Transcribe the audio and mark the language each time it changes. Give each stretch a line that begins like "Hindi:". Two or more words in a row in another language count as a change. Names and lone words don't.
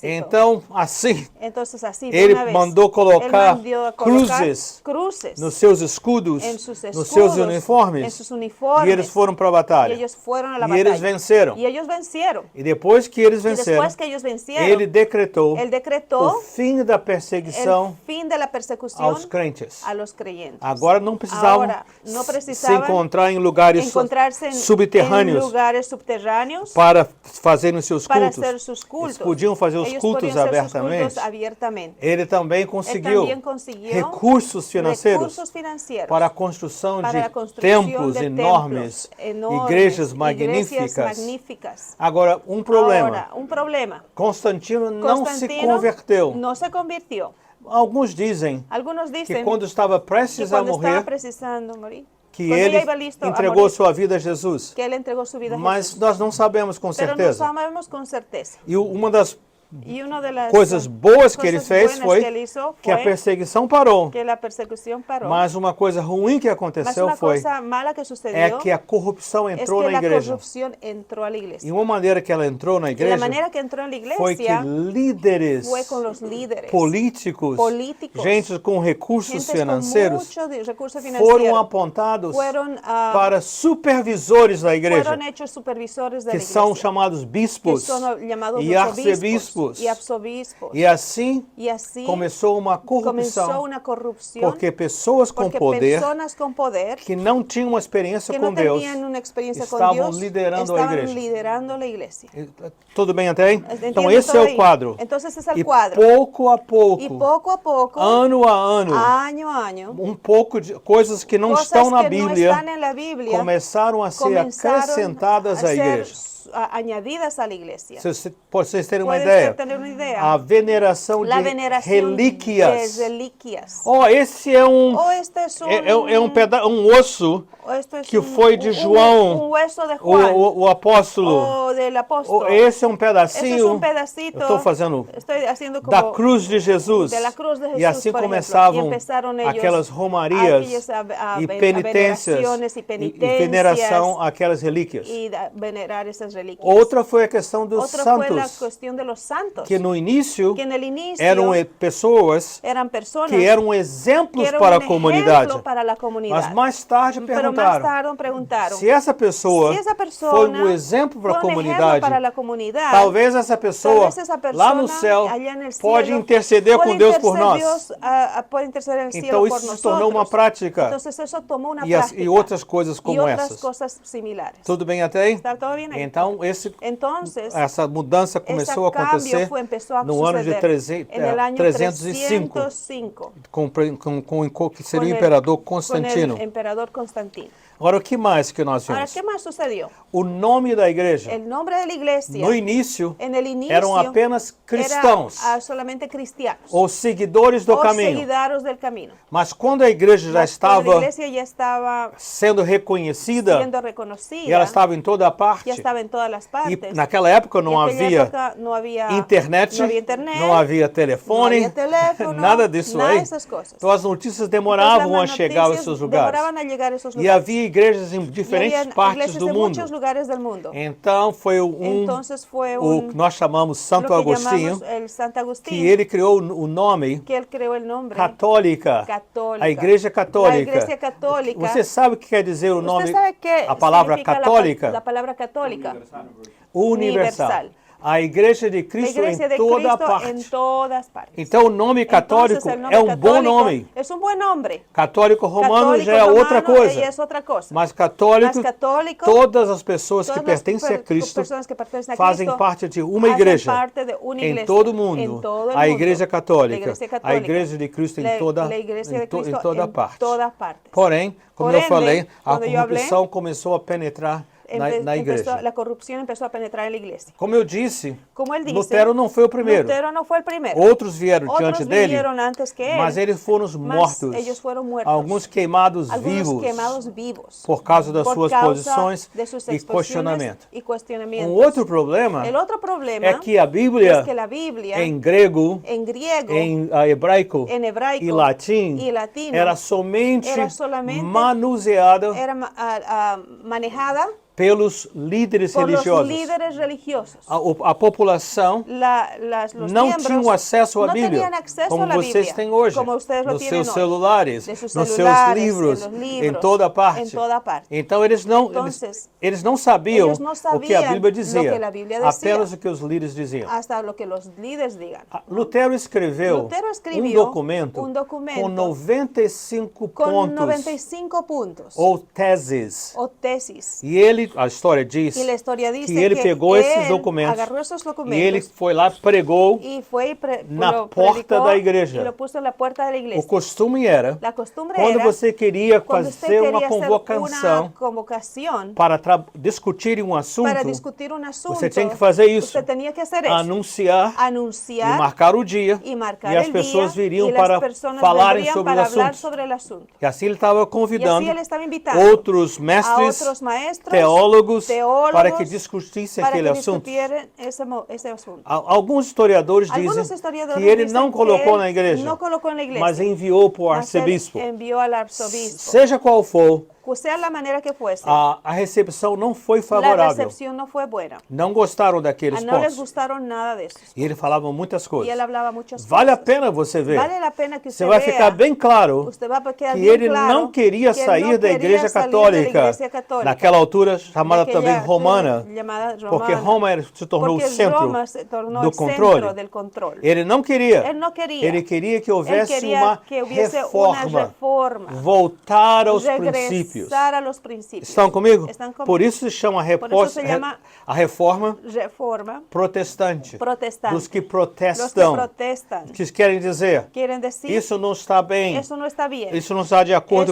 Portuguese: Então, assim,
Spanish: Entonces así de
Portuguese: ele
Spanish: una vez,
Portuguese: mandou colocar
Spanish: él mandó a colocar
Portuguese: cruzes
Spanish: cruces
Portuguese: nos seus escudos,
Spanish: en sus
Portuguese: nos
Spanish: escudos,
Portuguese: seus
Spanish: en
Portuguese: uniformes,
Spanish: sus uniformes,
Portuguese: e eles foram para a batalha.
Spanish: y ellos fueron a la
Portuguese: E
Spanish: batalla.
Portuguese: eles venceram.
Spanish: Y ellos vencieron.
Portuguese: E depois que eles
Spanish: Y
Portuguese: venceram,
Spanish: después que ellos vencieron,
Portuguese: ele decretou
Spanish: él decretó
Portuguese: o fim da
Spanish: el
Portuguese: perseguição
Spanish: fin de la persecución
Portuguese: aos crentes.
Spanish: a los creyentes.
Portuguese: Agora não precisavam
Spanish: Ahora, no
Portuguese: se
Spanish: precisaban
Portuguese: encontrar em lugares
Spanish: encontrarse en
Portuguese: subterrâneos
Spanish: lugares subterráneos
Portuguese: para fazerem seus
Spanish: para
Portuguese: cultos.
Spanish: hacer sus cultos.
Portuguese: Eles podiam fazer os
Spanish: Ellos
Portuguese: cultos
Spanish: podían hacer sus
Portuguese: abertamente.
Spanish: cultos abiertamente.
Portuguese: Ele também
Spanish: Él
Portuguese: conseguiu
Spanish: también consiguió
Portuguese: recursos financeiros
Spanish: recursos financieros
Portuguese: para a construção
Spanish: para la
Portuguese: de
Spanish: construcción
Portuguese: templos
Spanish: de
Portuguese: enormes, igrejas magníficas.
Spanish: magníficas.
Portuguese: Agora, um problema.
Spanish: Ahora, un problema.
Portuguese: Constantino não se
Spanish: Constantino
Portuguese: converteu.
Spanish: no se convirtió.
Portuguese: Alguns dizem
Spanish: Algunos
Portuguese: que
Spanish: dicen
Portuguese: quando estava
Spanish: que
Portuguese: prestes a
Spanish: cuando estaba
Portuguese: morrer,
Spanish: precisando morir,
Portuguese: que
Spanish: cuando
Portuguese: ele
Spanish: ya iba listo a
Portuguese: entregou
Spanish: morir,
Portuguese: sua vida a Jesus.
Spanish: que él entregó su vida a
Portuguese: Mas
Spanish: Jesús.
Portuguese: nós não sabemos com
Spanish: Pero no
Portuguese: certeza.
Spanish: sabemos con certeza.
Portuguese: E uma das
Spanish: Y una de las
Portuguese: coisas boas que ele
Spanish: cosas
Portuguese: fez
Spanish: buenas
Portuguese: foi
Spanish: que él hizo
Portuguese: que a
Spanish: fue
Portuguese: perseguição parou.
Spanish: que la persecución paró.
Portuguese: Mas uma coisa ruim que
Spanish: Mas
Portuguese: aconteceu
Spanish: una
Portuguese: foi
Spanish: cosa mala que sucedió
Portuguese: é que a corrupção
Spanish: es
Portuguese: entrou
Spanish: que
Portuguese: na
Spanish: la
Portuguese: igreja.
Spanish: corrupción entró a la
Portuguese: E
Spanish: iglesia.
Portuguese: uma maneira que ela entrou na
Spanish: Y la
Portuguese: igreja
Spanish: manera que entró en la
Portuguese: foi que
Spanish: iglesia
Portuguese: líderes
Spanish: fue con los líderes
Portuguese: políticos,
Spanish: políticos,
Portuguese: gente com recursos
Spanish: gentes
Portuguese: financeiros,
Spanish: con mucho recurso
Portuguese: foram
Spanish: financiero,
Portuguese: apontados
Spanish: fueron,
Portuguese: para supervisores da igreja,
Spanish: fueron hechos supervisores de
Portuguese: que
Spanish: la
Portuguese: são
Spanish: iglesia,
Portuguese: chamados
Spanish: que
Portuguese: bispos
Spanish: son llamados
Portuguese: e
Spanish: los
Portuguese: arcebispos.
Spanish: obispos y arzobispos.
Portuguese: E assim
Spanish: Y así
Portuguese: começou uma
Spanish: comenzó
Portuguese: corrupção,
Spanish: una corrupción
Portuguese: porque pessoas com
Spanish: porque
Portuguese: poder
Spanish: personas con poder
Portuguese: que não tinham uma experiência
Spanish: que
Portuguese: com
Spanish: no
Portuguese: Deus
Spanish: tenían una experiencia con
Portuguese: estavam
Spanish: Dios
Portuguese: liderando a
Spanish: estaban
Portuguese: igreja.
Spanish: liderando la iglesia.
Portuguese: Tudo bem até aí?
Spanish: Entiendo
Portuguese: Então esse é
Spanish: todo
Portuguese: o
Spanish: ahí.
Portuguese: quadro.
Spanish: Entonces ese es el
Portuguese: E
Spanish: cuadro.
Portuguese: pouco a
Spanish: Y
Portuguese: pouco,
Spanish: poco a poco,
Portuguese: ano a ano,
Spanish: año a año,
Portuguese: pouco de coisas que não
Spanish: cosas
Portuguese: estão na
Spanish: que no
Portuguese: Bíblia
Spanish: están en la Biblia
Portuguese: começaram a ser
Spanish: comenzaron
Portuguese: acrescentadas
Spanish: a
Portuguese: à
Spanish: ser
Portuguese: igreja.
Spanish: añadidas a la iglesia.
Portuguese: Se vocês terem uma
Spanish: Pueden
Portuguese: ideia,
Spanish: tener una idea.
Portuguese: a veneração
Spanish: La
Portuguese: de
Spanish: veneración
Portuguese: relíquias.
Spanish: de reliquias.
Portuguese: Oh, esse é
Spanish: O este es
Portuguese: um osso
Spanish: o esto es
Portuguese: que foi de João,
Spanish: un hueso de Juan,
Portuguese: o apóstolo.
Spanish: o del apóstol.
Portuguese: Oh, esse é um
Spanish: Ese es
Portuguese: pedacinho.
Spanish: un pedacito.
Portuguese: Eu estou fazendo
Spanish: Estoy haciendo como
Portuguese: da cruz de Jesus.
Spanish: de la cruz de Jesús,
Portuguese: E assim
Spanish: por ejemplo.
Portuguese: começavam
Spanish: Y empezaron ellos
Portuguese: aquelas romarias
Spanish: aquellas
Portuguese: e penitências
Spanish: veneraciones y
Portuguese: e veneração àquelas relíquias.
Spanish: y venerar esas reliquias.
Portuguese: Outra foi a questão dos
Spanish: Otra fue la
Portuguese: santos,
Spanish: cuestión de los santos,
Portuguese: que no início
Spanish: que en el inicio
Portuguese: eram pessoas
Spanish: eran personas
Portuguese: que eram
Spanish: que
Portuguese: exemplos
Spanish: eran
Portuguese: para a
Spanish: un
Portuguese: comunidade.
Spanish: ejemplo para la comunidad.
Portuguese: Mas mais tarde
Spanish: Pero más
Portuguese: perguntaram,
Spanish: tarde preguntaron,
Portuguese: se essa pessoa
Spanish: si esa
Portuguese: foi
Spanish: persona
Portuguese: um exemplo para a
Spanish: fue un ejemplo
Portuguese: comunidade,
Spanish: para la comunidad,
Portuguese: talvez essa pessoa
Spanish: talvez esa persona
Portuguese: lá no céu
Spanish: allá en el
Portuguese: pode
Spanish: cielo
Portuguese: interceder
Spanish: puede
Portuguese: com Deus por
Spanish: interceder
Portuguese: nós.
Spanish: puede interceder en el cielo
Portuguese: Então
Spanish: por
Portuguese: isso se
Spanish: nosotros.
Portuguese: tornou uma prática
Spanish: Entonces eso tomó una
Portuguese: e
Spanish: práctica
Portuguese: outras coisas
Spanish: y
Portuguese: como
Spanish: otras
Portuguese: essas.
Spanish: cosas similares.
Portuguese: Tudo bem até aí?
Spanish: ¿Está todo bien ahí?
Portuguese: Então
Spanish: Entonces,
Portuguese: essa mudança começou a acontecer
Spanish: empezó a
Portuguese: no ano de
Spanish: suceder en el año
Portuguese: 305,
Spanish: 305
Portuguese: com que seria o
Spanish: con
Portuguese: imperador
Spanish: con
Portuguese: Constantino.
Spanish: el emperador Constantino.
Portuguese: Agora, o que mais que nós
Spanish: Ahora,
Portuguese: vimos?
Spanish: ¿qué más sucedió?
Portuguese: O nome da igreja,
Spanish: El nombre de la iglesia
Portuguese: no início,
Spanish: en el inicio
Portuguese: eram apenas cristãos
Spanish: era solamente cristianos
Portuguese: ou seguidores do
Spanish: o
Portuguese: caminho.
Spanish: seguidores del camino.
Portuguese: Mas quando a igreja já
Spanish: Mas cuando la
Portuguese: estava
Spanish: iglesia ya estaba
Portuguese: sendo reconhecida,
Spanish: siendo
Portuguese: e
Spanish: reconocida,
Portuguese: ela estava em toda parte,
Spanish: ya estaba en todas las
Portuguese: e
Spanish: partes.
Portuguese: naquela época
Spanish: Y
Portuguese: não
Spanish: aquella
Portuguese: havia
Spanish: época no había
Portuguese: internet,
Spanish: no había internet,
Portuguese: não havia
Spanish: no
Portuguese: telefone,
Spanish: había teléfono,
Portuguese: nada disso
Spanish: nada
Portuguese: aí.
Spanish: de esas cosas.
Portuguese: Então as notícias
Spanish: Entonces,
Portuguese: demoravam a
Spanish: las
Portuguese: chegar a
Spanish: noticias
Portuguese: esses lugares.
Spanish: demoraban a llegar a esos
Portuguese: E
Spanish: lugares.
Portuguese: havia igrejas em
Spanish: Y
Portuguese: diferentes
Spanish: había
Portuguese: partes
Spanish: iglesias
Portuguese: do
Spanish: de
Portuguese: mundo.
Spanish: muchos lugares del mundo.
Portuguese: Então foi
Spanish: Entonces fue
Portuguese: o que nós chamamos Santo
Spanish: lo que
Portuguese: Agostinho,
Spanish: llamamos el Santo Agustín,
Portuguese: que ele criou o nome
Spanish: que él creó el nombre
Portuguese: católica,
Spanish: católica.
Portuguese: a igreja
Spanish: La
Portuguese: católica.
Spanish: iglesia católica.
Portuguese: Você sabe o que quer dizer o nome,
Spanish: ¿Usted sabe qué
Portuguese: a palavra
Spanish: significa
Portuguese: católica?
Spanish: la palabra católica?
Portuguese: Universal. A igreja de
Spanish: La
Portuguese: Cristo
Spanish: iglesia
Portuguese: em
Spanish: de
Portuguese: toda
Spanish: Cristo
Portuguese: parte.
Spanish: en todas partes.
Portuguese: Então o nome católico
Spanish: Entonces, el nombre
Portuguese: é um bom
Spanish: católico
Portuguese: nome.
Spanish: Es un buen nombre.
Portuguese: Católico romano
Spanish: Católico
Portuguese: já é
Spanish: romano
Portuguese: outra coisa.
Spanish: ya es otra cosa.
Portuguese: Mas católico,
Spanish: Mas católico,
Portuguese: todas as pessoas que
Spanish: todas las
Portuguese: pertencem a Cristo
Spanish: personas que pertenecen a
Portuguese: fazem
Spanish: Cristo
Portuguese: parte de uma
Spanish: hacen
Portuguese: igreja
Spanish: parte de una
Portuguese: em
Spanish: iglesia
Portuguese: todo o mundo.
Spanish: en todo el
Portuguese: A
Spanish: mundo.
Portuguese: igreja
Spanish: La
Portuguese: católica,
Spanish: iglesia
Portuguese: a
Spanish: católica.
Portuguese: igreja de Cristo
Spanish: La-
Portuguese: em toda,
Spanish: la iglesia de
Portuguese: em
Spanish: Cristo
Portuguese: toda
Spanish: en
Portuguese: parte.
Spanish: todas partes.
Portuguese: Porém, como
Spanish: Por
Portuguese: eu
Spanish: ende,
Portuguese: falei, a quando eu corrupção começou a penetrar na igreja.
Spanish: La corrupción empezó a penetrar en la iglesia.
Portuguese: Como eu disse,
Spanish: Como él dice,
Portuguese: Lutero não foi o primeiro.
Spanish: Lutero no fue el primero.
Portuguese: Outros vieram
Spanish: Otros
Portuguese: diante dele,
Spanish: vinieron antes que él,
Portuguese: mas eles foram
Spanish: mas
Portuguese: mortos.
Spanish: ellos fueron muertos.
Portuguese: Alguns queimados
Spanish: Algunos
Portuguese: vivos
Spanish: quemados vivos
Portuguese: por causa das
Spanish: por
Portuguese: suas
Spanish: causa
Portuguese: posições
Spanish: de sus
Portuguese: e
Spanish: exposiciones
Portuguese: questionamento.
Spanish: y cuestionamientos.
Portuguese: Outro problema
Spanish: El otro problema
Portuguese: é que a Bíblia,
Spanish: es que la Biblia
Portuguese: em grego,
Spanish: en griego,
Portuguese: em hebraico
Spanish: en hebraico
Portuguese: e latim,
Spanish: y latino
Portuguese: era somente
Spanish: solamente
Portuguese: manuseada
Spanish: era manejada
Portuguese: pelos líderes
Spanish: por los
Portuguese: religiosos.
Spanish: líderes religiosos.
Portuguese: A população
Spanish: Los
Portuguese: não
Spanish: miembros
Portuguese: tinham acesso à
Spanish: no
Portuguese: Bíblia,
Spanish: tenían acceso
Portuguese: como
Spanish: a la
Portuguese: vocês
Spanish: Biblia,
Portuguese: têm hoje,
Spanish: como ustedes lo
Portuguese: nos
Spanish: tienen
Portuguese: seus
Spanish: hoy,
Portuguese: celulares,
Spanish: de sus
Portuguese: nos seus
Spanish: celulares,
Portuguese: livros,
Spanish: en los
Portuguese: em
Spanish: libros,
Portuguese: toda parte.
Spanish: en toda parte.
Portuguese: Então eles não,
Spanish: Entonces,
Portuguese: eles não sabiam
Spanish: ellos no
Portuguese: o que a
Spanish: sabían
Portuguese: Bíblia
Spanish: lo
Portuguese: dizia,
Spanish: que la Biblia decía.
Portuguese: apenas o que os líderes diziam.
Spanish: Hasta lo que los líderes digan.
Portuguese: Lutero escreveu
Spanish: Lutero escribió
Portuguese: um documento
Spanish: un documento
Portuguese: com 95
Spanish: con
Portuguese: pontos
Spanish: 95 puntos
Portuguese: ou teses.
Spanish: o tesis.
Portuguese: E ele, a história diz,
Spanish: Y la historia dice
Portuguese: que ele pegou esses
Spanish: él
Portuguese: documentos
Spanish: agarrou esos
Portuguese: e ele
Spanish: documentos
Portuguese: foi lá e pregou.
Spanish: y fue
Portuguese: na
Spanish: lo
Portuguese: porta
Spanish: predicó
Portuguese: da igreja.
Spanish: y lo puso en la puerta de la
Portuguese: O
Spanish: iglesia.
Portuguese: costume era,
Spanish: La costumbre
Portuguese: quando
Spanish: era
Portuguese: você queria
Spanish: cuando usted
Portuguese: fazer uma
Spanish: quería hacer
Portuguese: convocação
Spanish: una convocación
Portuguese: para discutir um assunto,
Spanish: para discutir un asunto,
Portuguese: você tinha que fazer isso,
Spanish: usted tenía que hacer eso,
Portuguese: anunciar e
Spanish: anunciar
Portuguese: marcar o dia,
Spanish: y marcar
Portuguese: e as
Spanish: el
Portuguese: pessoas
Spanish: día,
Portuguese: viriam
Spanish: y las
Portuguese: para
Spanish: personas
Portuguese: falarem
Spanish: vendrían
Portuguese: sobre o
Spanish: para hablar
Portuguese: assunto.
Spanish: sobre el asunto.
Portuguese: E assim ele estava
Spanish: Y
Portuguese: convidando
Spanish: así él estaba invitando
Portuguese: outros
Spanish: a
Portuguese: mestres,
Spanish: otros maestros,
Portuguese: teólogos,
Spanish: teólogos,
Portuguese: para que discutissem
Spanish: para
Portuguese: aquele
Spanish: que
Portuguese: assunto.
Spanish: discutieran ese asunto.
Portuguese: Alguns historiadores
Spanish: Algunos
Portuguese: dizem
Spanish: historiadores
Portuguese: que ele
Spanish: dicen
Portuguese: não
Spanish: que
Portuguese: colocou
Spanish: él
Portuguese: na igreja,
Spanish: no colocó en la iglesia,
Portuguese: mas enviou para o
Spanish: mas él
Portuguese: arcebispo.
Spanish: envió al arzobispo.
Portuguese: Seja qual for,
Spanish: Sea la manera que fuese,
Portuguese: a recepção não foi
Spanish: la
Portuguese: favorável.
Spanish: recepción no fue buena.
Portuguese: Não gostaram daqueles
Spanish: No les
Portuguese: pontos.
Spanish: gustaron nada de eso.
Portuguese: E ele falava muitas
Spanish: Y
Portuguese: coisas.
Spanish: él hablaba muchas
Portuguese: Vale a
Spanish: cosas.
Portuguese: pena você ver.
Spanish: Vale la pena que
Portuguese: Você
Spanish: usted
Portuguese: vai
Spanish: vea,
Portuguese: ficar bem claro
Spanish: usted va a quedar
Portuguese: que
Spanish: bien
Portuguese: ele
Spanish: claro
Portuguese: não queria
Spanish: que él
Portuguese: sair
Spanish: no
Portuguese: da
Spanish: quería
Portuguese: igreja
Spanish: salir de la
Portuguese: católica,
Spanish: iglesia católica,
Portuguese: naquela altura chamada
Spanish: de aquella
Portuguese: também romana,
Spanish: llamada
Portuguese: porque
Spanish: romana,
Portuguese: Roma se tornou o
Spanish: porque
Portuguese: centro
Spanish: Roma se tornó
Portuguese: do
Spanish: el centro
Portuguese: controle.
Spanish: del control.
Portuguese: Ele não queria.
Spanish: Él no quería.
Portuguese: Ele queria que
Spanish: Él
Portuguese: houvesse
Spanish: quería
Portuguese: uma
Spanish: que hubiese una
Portuguese: reforma,
Spanish: reforma,
Portuguese: voltar aos princípios.
Spanish: regresar a los principios.
Portuguese: Estão comigo? Estão comigo. Por isso se chama
Spanish: Por eso se llama
Portuguese: a reforma
Spanish: reforma
Portuguese: protestante.
Spanish: protestante.
Portuguese: Dos que
Spanish: Los que
Portuguese: protestam.
Spanish: protestan
Portuguese: Que querem dizer,
Spanish: quieren decir
Portuguese: isso não está bem.
Spanish: eso no está bien.
Portuguese: Isso não está de acordo